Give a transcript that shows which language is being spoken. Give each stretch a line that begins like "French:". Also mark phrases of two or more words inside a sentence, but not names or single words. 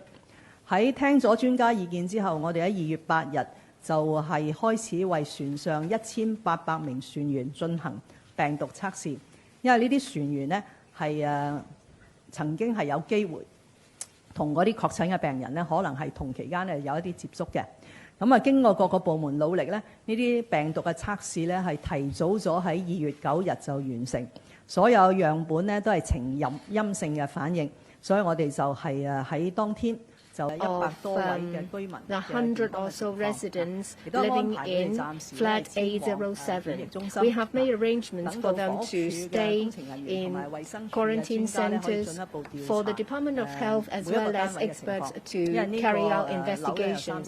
Cantonese: 喺聽咗專家意見之後，我哋喺2月8日就係開始為船上1800名船員進行病毒測試，因為呢啲船員呢係曾經係有機會同嗰啲確診嘅病人呢，可能係同期間有一啲接觸嘅。咁經過各個部門努力呢，呢啲病毒嘅測試呢係提早咗喺2月9日就完成，所有樣本呢都係呈陰性嘅反應，所以我哋就係喺當天就100多位嘅居民
English: ，the 100 or so residents living in flat A07. We have made arrangements for them to stay in quarantine centres for the Department of Health as well as experts to carry out investigations.